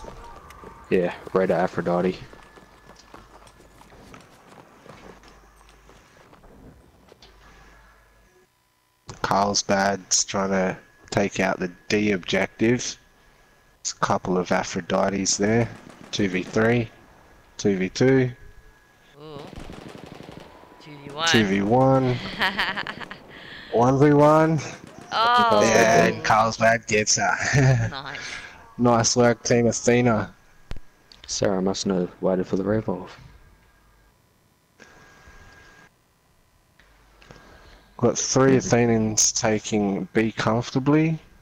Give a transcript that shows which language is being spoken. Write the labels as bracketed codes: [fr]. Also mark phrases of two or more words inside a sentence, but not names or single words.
[en] Yeah, Raider Aphrodite. Carlsbad's trying to take out the D objective. There's a couple of Aphrodites there. 2v3, 2v2, Ooh. 2v1. 2v1, 1v1. Oh. Yeah, and Carlsbad gets her. Nice. Nice work, Team Athena. Sarah must know waited for the revolve. Got 3 Athenians taking B comfortably.